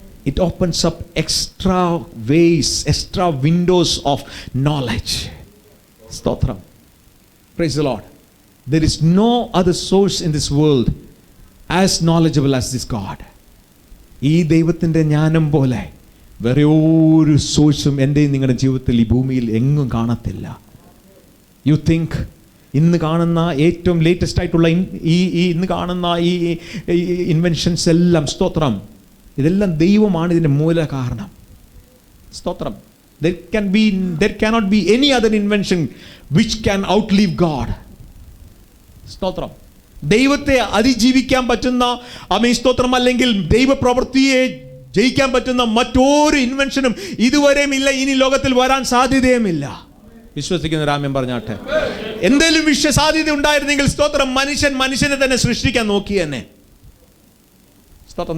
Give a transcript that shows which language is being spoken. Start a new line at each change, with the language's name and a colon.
English: It opens up extra ways, extra windows of knowledge. Stotram. Praise the Lord. There is no other source in this world as knowledgeable as this God.
Malayalam: ഈ ദൈവത്തിൻ്റെ ജ്ഞാനം പോലെ വേറെ ഒരു സോഴ്സും എൻ്റെ നിങ്ങളുടെ ജീവിതത്തിൽ ഈ ഭൂമിയിൽ എങ്ങും കാണത്തില്ല.
English: You think
Malayalam: ഇന്ന് കാണുന്ന ഏറ്റവും ലേറ്റസ്റ്റ് ആയിട്ടുള്ള ഇന്ന് കാണുന്ന ഈ ഇൻവെൻഷൻസ് എല്ലാം സ്തോത്രം, ഇതെല്ലാം ദൈവമാണ് ഇതിൻ്റെ മൂല കാരണം. സ്തോത്രം.
English: There cannot be any other invention which can outlive God.
Malayalam: സ്തോത്രം. ദൈവത്തെ അതിജീവിക്കാൻ പറ്റുന്ന സ്തോത്രം, അല്ലെങ്കിൽ ദൈവപ്രവൃത്തിയെ ജയിക്കാൻ പറ്റുന്ന മറ്റൊരു ഇൻവെൻഷനും ഇതുവരെയും ഇല്ല, ഇനി ലോകത്തിൽ വരാൻ സാധ്യതയുമില്ല. വിശ്വസിക്കുന്ന രാമ്യം പറഞ്ഞാട്ടെ. എന്തെങ്കിലും സാധ്യത ഉണ്ടായിരുന്നെങ്കിൽ സ്തോത്രം, മനുഷ്യനെ തന്നെ സൃഷ്ടിക്കാൻ നോക്കി തന്നെ. സ്തോത്രം.